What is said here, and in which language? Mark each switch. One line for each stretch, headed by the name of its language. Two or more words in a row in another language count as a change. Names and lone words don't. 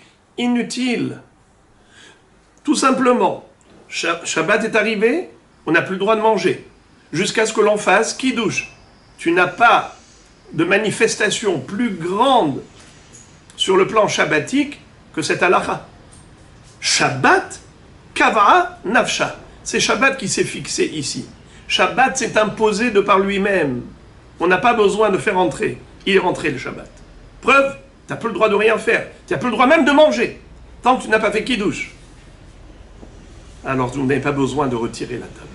French: Inutile. Tout simplement, Shabbat est arrivé, on n'a plus le droit de manger, jusqu'à ce que l'on fasse kiddush. Tu n'as pas de manifestation plus grande sur le plan shabbatique que cette halakha.
Aramaic: שבת קבעה נפשה.
French: C'est Shabbat qui s'est fixé ici. Shabbat s'est imposé de par lui-même. On n'a pas besoin de faire entrer. Il est rentré le Shabbat. Preuve, tu n'as plus le droit de rien faire. Tu n'as plus le droit même de manger, tant que tu n'as pas fait kiddush. Alors vous n'avez pas besoin de retirer la table.